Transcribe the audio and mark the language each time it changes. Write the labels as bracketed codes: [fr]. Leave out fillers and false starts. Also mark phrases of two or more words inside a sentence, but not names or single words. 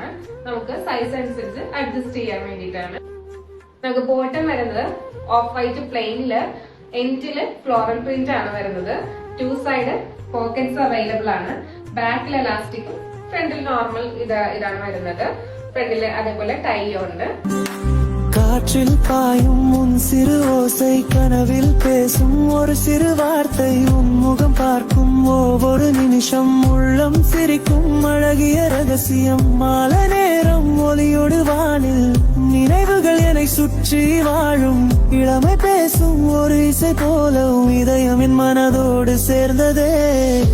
[ml] നമുക്ക് സൈസ് അനുസരിച്ച് അഡ്ജസ്റ്റ് ചെയ്യാൻ വേണ്ടിയിട്ടാണ്. നമുക്ക് ബോട്ടം വരുന്നത് [en] off white [ml] പ്ലെയിനില് എൻഡില് [en] floral print [ml] ആണ് വരുന്നത്. 2 [en] side pockets available [ml] ആണ്. ബാക്കിൽ എലാസ്റ്റിക്കും ഫ്രണ്ടിൽ നോർമൽ ഇതാണ് വരുന്നത്. ഫ്രണ്ടില് അതേപോലെ ടൈ ഉണ്ട്. [ta] காற்றில் பாயும் உன் சிறு ஓசை, கனவில் பேசும் ஒரு சிறு வார்த்தை, உன்முகம் பார்க்கும் ஒவ்வொரு நிமிஷம் உள்ளம் சிரிக்கும் அழகிய ரகசியம். மாலை நேரம் ஒளியோடு வானில் நினைவுகள் என்னை சுற்றி வாழும், இளமை பேசும் ஒரு இசை போலவும் இதயம் என் மனதோடு சேர்ந்ததே.